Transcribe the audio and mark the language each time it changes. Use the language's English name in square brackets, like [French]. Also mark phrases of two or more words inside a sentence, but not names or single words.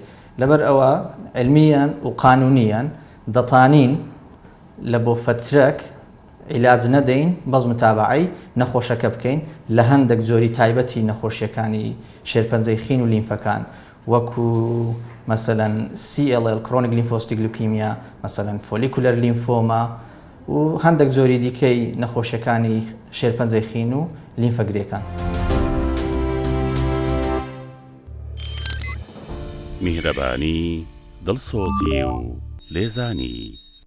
[Central Kurdish] لەبەر ئەوە علمیان و قانونیان دەتانین لە بۆ فترەك عیلاج نەدەین بەس متابعەی نەخۆشەکە بکەین لە هەندێک جۆری تایبەتی نەخۆشیەکانی شێرپەنجەی خین و لیمفەکان وەکو مثلەن [English] CLL chronic lymphocytic leukemia، [Central Kurdish] مثلەن [English] follicular lymphoma [Central Kurdish] و هەندێک جۆری دیکەی نەخۆشیەکانی شێرپەنجەی خین و لیمفەگرێکان. میهرەبانی، دڵسۆزی و لێزانی.